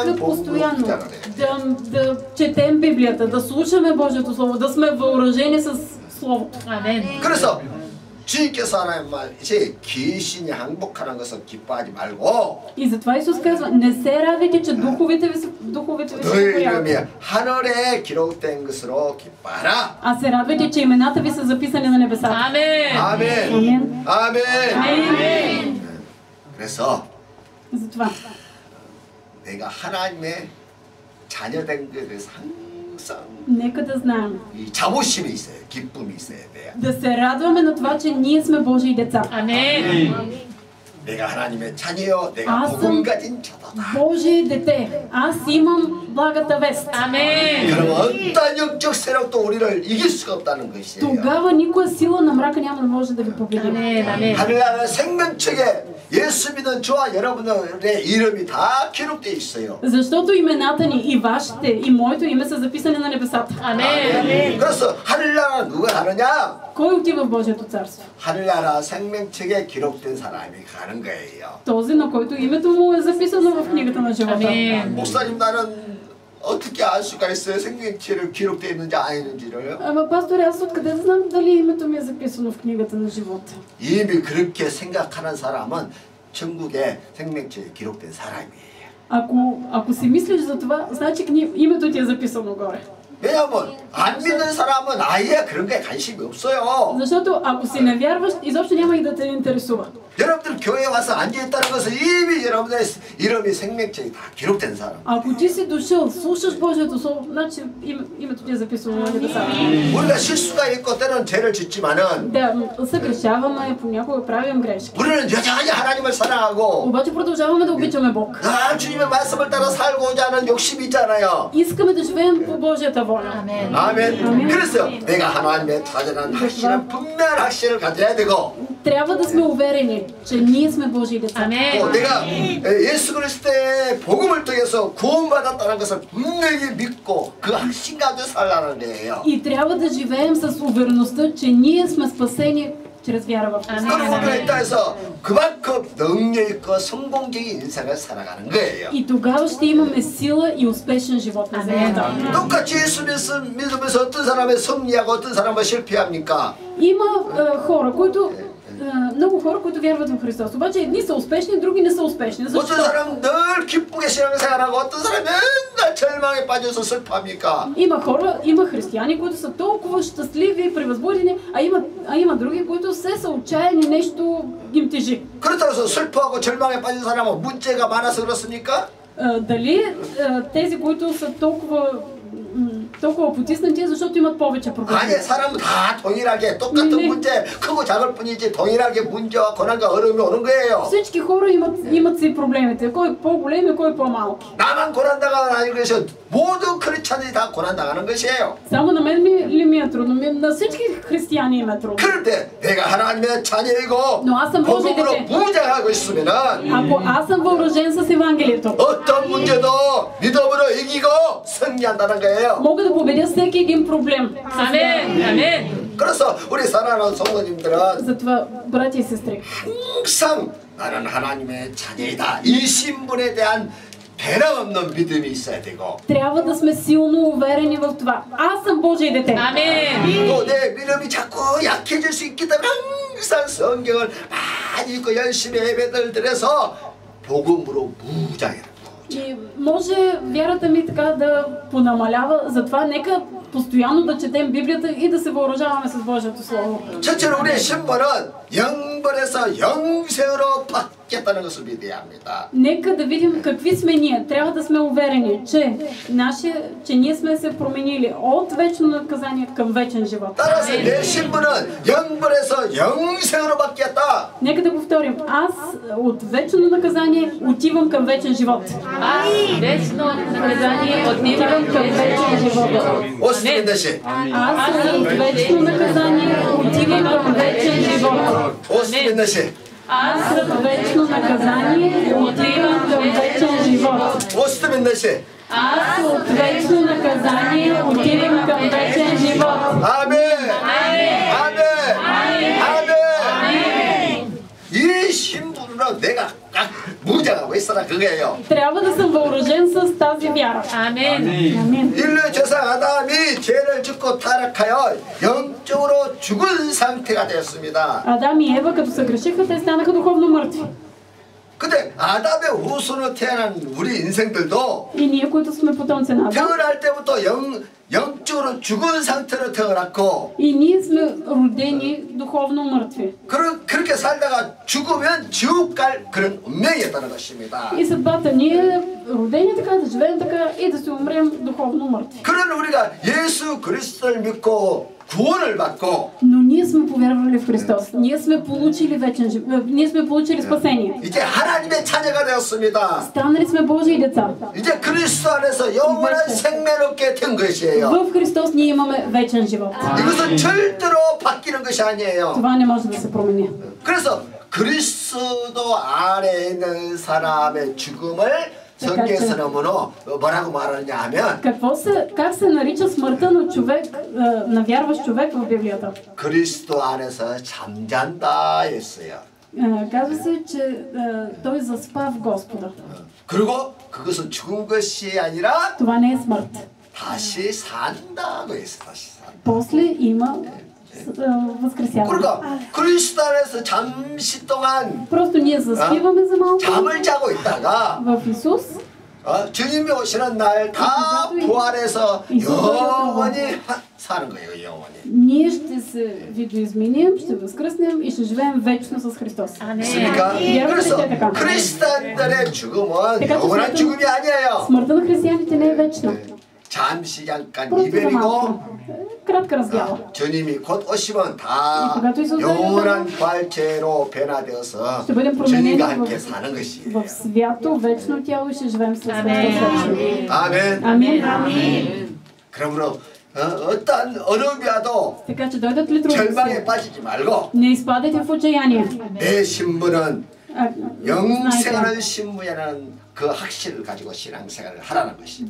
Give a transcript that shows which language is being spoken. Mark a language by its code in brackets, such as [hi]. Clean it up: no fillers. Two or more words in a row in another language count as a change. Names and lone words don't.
[bg] Нека [ko] 복음으로 [bg] постоянно [ko] 붙잡아야 돼. [bg] да четем Библията, да слушаме Божието Слово, да сме въоръжени с Словото. [ko] 그래서 주님께서 하나님 말이지 귀신이 항복하는 것을 기뻐하지 말고 [bg] И затова Исус казва, не се радвайте, че духовете ви се [ko] 너희 [bg] покоряват. [ko] 이름이 하늘에 기록된 것으로 기뻐하라. [bg] А се радвайте, че имената ви са записани на небесата. Amen. [ko] 아멘. [bg] Амин. [ko] 아멘. [bg] Амин. [ko] 그래서 [bg] Затова [ko] 내가 하나님의 자녀된 것에 대해서 항상 [bg] нека да знаем, [ko] 이 자부심이 있어요. 기쁨이 있어야 돼요. [bg] да се радваме на това, че ние сме Божии деца. Amen. [ko] 내가 하나님의 자녀요. 내가 아, 복음 가진 자다다. [bg] Божие дете, аз имам благата вест. Amen. [ko] 그러면 어떤 영적 세력도 우리를 이길 수가 없다는 것이에요. [bg] Тогава никоя сила на мрака няма да може да ви победи. Amen. Amen. [ko] 하늘나라 생명책에 예수 믿는 저와 여러분들의 이름이 다 기록되어 있어요. [bg] Защото имената ни, и вашите, и моето име са записани на небесата. Amen. [ko] 그래서 하늘나라 누가 가느냐? [bg] Кой отива в Божието царство? [ko] 하늘나라 생명책에 기록된 사람이 가는 거예요. [bg] Този, на който името му е записано в книгата на живота. Amen. [ko] 목사님 나는 어떻게 알 수가 있어요? 생명책에 기록되어 있는지 아니는지를. [bg] Ама, пастор, аз откъде да знам дали името ми е записано в книгата на живота? [ko] 이미 그렇게 생각하는 사람은 천국에 생명책에 기록된 사람이에요. [bg] Ако си мислиш за това, значи името ти е записано горе. [ko] 왜냐하면 안 믿는 사람은 아예 그런 거에 관심이 없어요. [bg] Защото ако си не вярваш, изобщо няма и да те интересува. [ko] 여러분들 교회에 와서 앉아있다는 것은 이미 여러분의 이름이 생명책에 다 기록된 사람. [bg] Ако ти си дошъл, слушаш Божието Слово, значи името ти е записано на небесата. [ko] 우리가 실수가 있고 때는 죄를 짓지만은 [bg] Да, съгрешаваме, понякога правим грешки. [ko] 우리는 여전히 하나님을 사랑하고 [bg] Обаче продължаваме да обичаме Бог. [ko] 주님의 말씀을 따라 살고자 하는 욕심이 있잖아요. [bg] Искаме да живеем по Божията воля. Amen. [ko] 아멘. 그래서 내가 하나님의 자녀라는 확신은 분명한 확신을 가져야 되고 [bg] Трябва да сме уверени, че ние сме Божии деца. [ko] 또 Amen. 내가 예수 그리스도의 복음을 통해서 구원받았다는 것을 분명히 믿고 그 확신 가지고 살라는 거예요. [bg] И трябва да живеем с увереността, че ние сме спасени чрез вяра в Христа. [ko] 그런 우리가 있다 해서 그만큼 능력 있고 성공적인 인생을 살아가는 거예요. [bg] И тогава ще имаме сила и успешен живот на земята. [ko] 똑같이 예수 믿으면서 어떤 사람은 승리하고 어떤 사람은 실패합니까? [bg] Има хора, които много хора, които вярват в Христос. Обаче едни са успешни, други не са успешни. [ko] 어떤 [bg] Защо? [ko] 사람은 늘 기쁘게 신앙생활하고 어떤 사람은 맨날 절망에 빠져서 슬퍼합니까? [bg] Има хора, има християни, които са толкова щастливи и превъзбудени, а има други, които се са отчаяни, нещо им тежи. [ko] 그렇다고 해서 슬퍼하고 절망에 빠진 사람은 문제가 많아서 그렇습니까? [bg] Дали тези, които са толкова потиснати, защото имат повече проблеми? [ko] 아니 사람은 다 동일하게 똑같은 문제 크고 작을 뿐이지 동일하게 문제와 고난과 어려움이 오는 거예요. [bg] Всички хора имат си проблемите. Кой е по-голем и кой е по-малки. [ko] 나만 고난당하는 아니고 그래서 모든 크리스찬들이 다 고난당하는 것이에요. [bg] Само на мен ли ми е трудно? На всички християни им е трудно. [ko] 그런데 내가 하나님의 자녀이고 [bg] Но аз съм Божие [ko] 복음으로 [bg] дете. [ko] 무장하고 있으면은 [bg] Ако аз съм въоръжен с Евангелието, [ko] 어떤 문제도 믿음으로 이기고 승리한다는 거예요. [bg] мога да победя всеки един проблем. Amen. Amen. [ko] 그래서 우리 사랑하는 성도님들은 [bg] Затова, брати и сестри, [ko] 항상 나는 하나님의 자녀이다. 이 신분에 대한 변함없는 믿음이 있어야 되고 [bg] трябва да сме силно уверени в това. Аз съм Божие дете. Amen. [ko] 또 내 믿음이 자꾸 약해질 수 있기 때문에 항상 성경을 많이 읽고 열심히 예배들 드려서 복음으로 무장해라. [bg] И може вярата ми така да понамалява, затова нека постоянно да четем Библията и да се въоръжаваме с Божието Слово. [ko] 첫째로 우리의 신분은 영벌에서 영생으로 바뀌었다는 것을 믿어야 합니다. [bg] Нека да видим какви сме ние. Трябва да сме уверени, че ние сме се променили от вечно наказание към вечен живот. [ko] 따라서 내 신분은 영벌에서 영생으로 바뀌었다. [bg] Нека да повторим. Аз от вечно наказание отивам към вечен живот. Аз вечно наказание отивам към вечен живот. 오스민 대신 Аз от вечно наказание отивам към вечен живот. 오스민 대신 Аз от вечно наказание отивам към вечен живот. 오스트면 넷이. Аз от вечно наказание отивам към вечен живот. [ko] 아멘. 아멘. 아멘. 아멘. 이 신분으로 내가 딱 무장하고 있어라 그거예요. [bg] Трябва да съм въоръжен с тази вяра. [ko] 아멘. [bg] Амин. [ko] 인류 조상 아담이 죄를 짓고 타락하여 영적으로 죽은 상태가 되었습니다. [bg] Адам и Ева, като се грешиха, те станаха духовно мъртви. [ko] 근데 아담의 후손으로 태어난 우리 인생들도 [bg] И ние, които сме потомци на Адам, [ko] 태어날 때부터 영적으로 죽은 상태로 태어났고 [bg] и ние сме родени духовно мъртви. [ko] 그렇게 살다가 죽으면 지옥 갈 그런 운명이었다는 것입니다. [bg] И съдбата ни е родени така, да живеем така и да се умрем духовно мъртви. [ko] 그런 우리가 예수 그리스도를 믿고 구원을 받고 [bg] Но ние сме повярвали в Христос. Ние сме получили вечен живот. Ние сме получили спасение. [ko] 이제 하나님의 자녀가 되었습니다. [bg] Станали сме Божии деца. [ko] 이제 그리스도 안에서 영원한 생명을 얻게 된 것이에요. [bg] В Христос ние имаме вечен живот. [ko] 이것은 절대로 바뀌는 것이 아니에요. [bg] Това не може да се промени. [ko] 그래서 그리스도 안에 있는 사람의 죽음을 성경에서는 뭐라고 말하느냐 하면 [bg] Как се нарича смъртта на човек, на вярващ човек в Библията? [ko] 그리스도 안에서 잠잔다 했어요. [bg] Казва се, че той заспа в Господа. [ko] 그리고 그것은 죽은 것이 아니라 [bg] Това не е смърт. [ko] 다시 산다고 했어. 다시 산다. [bg] После има възкресяване. [ko] 그러니까 그리스도 안에서 잠시 동안 [bg] Просто ние заспиваме за малко [ko] 잠을 자고 있다가 [bg] в Исус. [ko] 주님이 오시는 날 다 부활해서 영원히 사는 거예요. 영원히. [bg] Ние ще се видоизменим, ще възкръснем и ще живеем вечно с Христос. [ko] 그러니까 그래서 크리스찬들의 죽음은 영원한 죽음이 아니에요. [bg] Смъртта на християните не е вечна. [ko] 잠시 잠깐 [bg] Просто за [ko] 이별이고 [bg] малко. Кратка раздяла. [ko] 주님이 곧 오시면 다 [bg] когато Исус [ko] 영원한 부활체로 변화되어서 [bg] ще бъдем [ko] 주님과 [bg] променени [ko] 함께 사는 것이에요. [bg] в свято, вечно тяло и ще живеем с Христос вечно. [ko] 아멘. [bg] Амин. [ko] 그러므로 어떤 어려움이 와도 [bg] Така че дойдат ли трудности, [ko] 절망에 빠지지 말고 [bg] не изпадайте в отчаяние. [ko] 내 신분은 [bg] Знаете, [ko] 영생하는 신분이라는 그 확신을 가지고 신앙생활을 하라는 것입니다.